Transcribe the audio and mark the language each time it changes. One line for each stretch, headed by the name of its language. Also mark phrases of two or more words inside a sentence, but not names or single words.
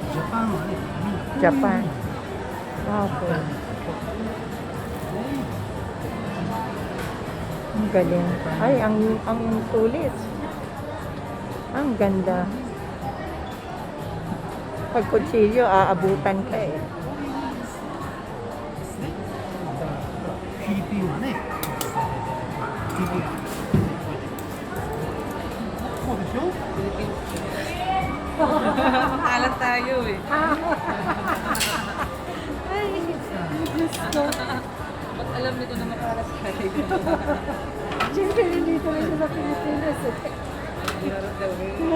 Filipino: Japan. Okay. Ang galing. Ay, ang sulit. Ang ganda. Pag kutsilyo, aabutan ka eh.
Japanese: PP はね PP そうでしょ
Filipino: Alat tayo eh. Ay, Diyos ko. Ba't alam nito na makalas tayo? Siyempre, nandito rin sa Pilipinas eh. Hirap daw eh.